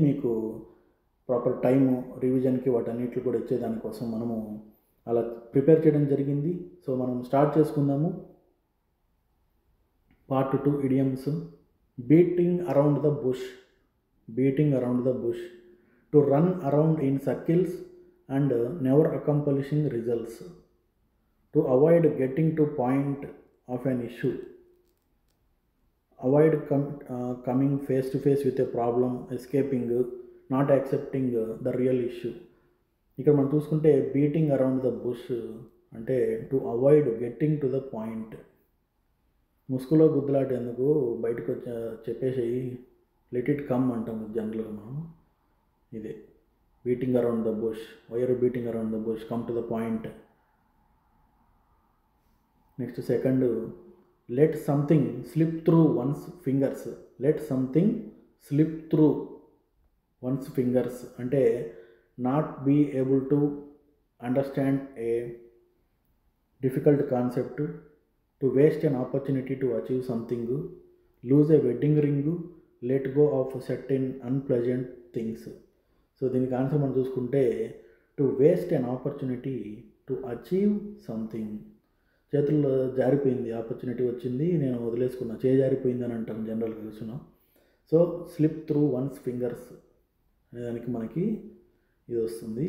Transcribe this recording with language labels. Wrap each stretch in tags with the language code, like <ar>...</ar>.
<te>మీకు proper time రివిజన్కి వాటన్నిటిని కూడా ఇచ్చేదానికోసం మనము అలా ప్రిపేర్ చేయడం జరిగింది. సో మనం స్టార్ట్ చేసుకుందాము.</te> <en>Part 2 idioms. Beating around the bush. Beating around the bush. To run around in circles and never accomplishing results. To avoid getting to point of an issue. Avoid coming face to face with a problem, escaping, not accepting the real issue.</en> <te>ఇక్కడ మనం చూసుకుంటే</te> <en>Beating around the bush అంటే to avoid getting to the point.</en> <te>ముసుగులో గుద్దులాటేందుకు బయటకు చెప్పేసి let it come అంటాం జనరల్గా మనం.</te> <en>ఇదే beating around the bush. Why are you beating around the bush? Come to the point. Next, second, let something slip through one's fingers. Let something slip through one's fingers అంటే not be able to understand a difficult concept, to waste an opportunity to achieve something, lose a wedding ring, let go of certain unpleasant things. So దీనికి answer</en> <te>మనం చూసుకుంటే</te> <en>To waste an opportunity to achieve something.</en> <te>చేతుల్లో జారిపోయింది, opportunity వచ్చింది, నేను వదిలేసుకున్నా, జారిపోయింది అని అంటాం జనరల్గా చూస్తున్నాం.</te> <en>so slip through one's fingers</en> <te>అనేదానికి మనకి ఇది వస్తుంది.</te>